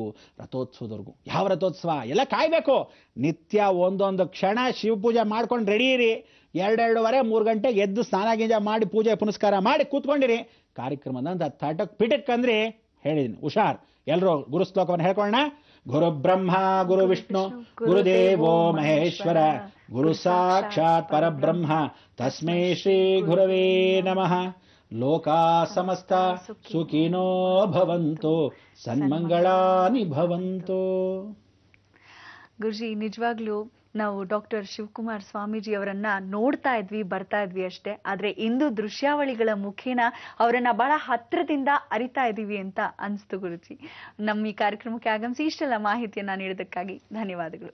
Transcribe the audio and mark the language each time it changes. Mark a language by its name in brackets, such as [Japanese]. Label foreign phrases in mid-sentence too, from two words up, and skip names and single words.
[Kannada] ರಥೋತ್ಸವದವರೆಗೂ. ಯಾವ ರಥೋತ್ಸವ? ಎಲ್ಲ ಕಾಯಬೇಕು. ನಿತ್ಯ ಒಂದೊಂದು ಕ್ಷಣ ಶಿವಪೂಜೆ ಮಾಡ್ಕೊಂಡು ರೆಡಿ ಇರಿ. 2:30 ಗಂಟೆಗೆ ಎದ್ದು ಸ್ನಾನ ಗೀಜ ಮಾಡಿ ಪೂಜೆ ಪುನಸ್ಕಾರ ಮಾಡಿ ಕೂತ್ಕೊಂಡಿರಿ. ಕಾರ್ಯಕ್ರಮದಂತ ತಟಕ್ ಪಿಟಕ್ ಅಂದ್ರೆ ಹೇಳಿದ್ದೀನಿ. ಹುಷಾರ್. ಎಲ್ಲರೂ ಗುರು ಶ್ಲೋಕವನ್ನು ಹೇಳ್ಕೊಳ್ಳೋಣ. [Sanskrit] ಗುರು ಬ್ರಹ್ಮ ಗುರು ವಿಷ್ಣು ಗುರುದೇವೋ ಮಹೇಶ್ವರ ಗುರು ಸಾಕ್ಷಾತ್ ಪರಬ್ರಹ್ಮ ತಸ್ಮೈ ಶ್ರೀ ಗುರವೇ ನಮಃ. ಲೋಕಾ ಸಮಸ್ತ ಸುಖಿನೋ ಭವಂತು ಸನ್ಮಂಗಳಾನಿ ಭವಂತು. [Kannada] ಗುರುಜಿ, ನಿಜವಾಗ್ಲೂ ನಾವು ಡಾಕ್ಟರ್ ಶಿವಕುಮಾರ್ ಸ್ವಾಮೀಜಿ ಅವರನ್ನ ನೋಡ್ತಾ ಇದ್ವಿ, ಬರ್ತಾ ಇದ್ವಿ ಅಷ್ಟೇ. ಆದ್ರೆ ಇಂದು ದೃಶ್ಯಾವಳಿಗಳ ಮುಖೇನ ಅವರನ್ನ ಬಹಳ ಹತ್ರದಿಂದ ಅರಿತಾ ಇದೀವಿ ಅಂತ ಅನ್ಸ್ತು ಗುರುಜಿ. ನಮ್ಮ ಈ ಕಾರ್ಯಕ್ರಮಕ್ಕೆ ಆಗಮಿಸಿ ಇಷ್ಟೆಲ್ಲ ಮಾಹಿತಿಯನ್ನ ನೀಡೋದಕ್ಕಾಗಿ ಧನ್ಯವಾದಗಳು.